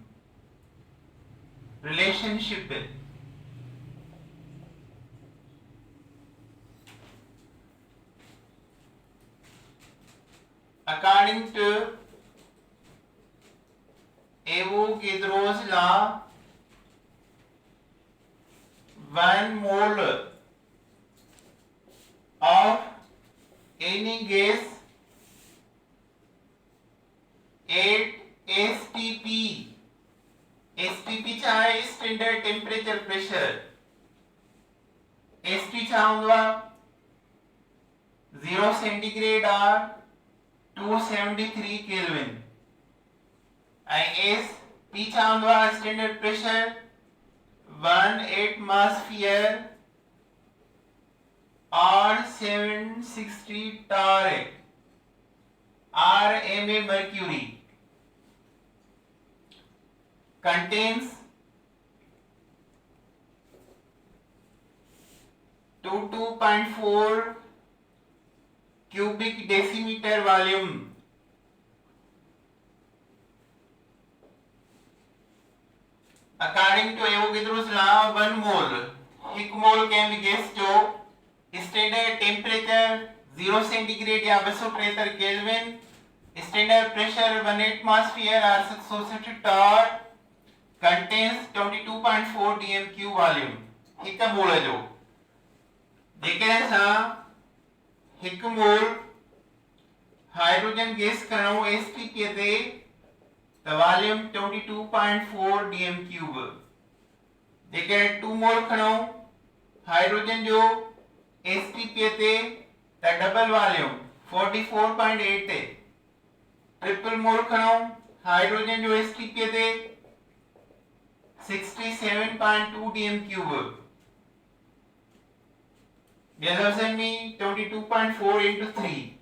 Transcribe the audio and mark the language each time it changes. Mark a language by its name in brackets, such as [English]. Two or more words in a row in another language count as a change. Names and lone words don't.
[English] relationship according to Avogadro's law 1 mole of any gas at STP STP [Sindhi] छा आहे [English] standard temperature pressure [Sindhi] ST छा हूंदो आहे 0 सेंटीग्रेड और 273 केल्विन ऐं SP छा हूंदो आहे [English] standard pressure [Sindhi] 1 एटमॉस्फेयर [English] और 760 टॉरिक RMA mercury contains 2.4 cubic decimeter volume according to Avogadro's law 1 mole एक मोल can be gas [Sindhi] जो [English] standard temperature [Sindhi] 0 सेंटीग्रेड या 273 केल्विन [English] standard pressure [Sindhi] 1 एटमॉस्फेयर और 760 टॉर [English] contains 22.4 dm³ volume [Sindhi] हिक मोल जो जेकॾहिं असां हिक मोल हाइड्रोजन गैस खणूं STP ते त वॉल्यूम 22.4 dm³ जेकॾहिं 2 मोल खणूं हाइड्रोजन जो STP ते त [English] double volume [Sindhi] 44.8 [English] triple mole [Sindhi] खणूं हाइड्रोजन जो STP ते 67.2 dm³. [English] This option में 22.4 into 3.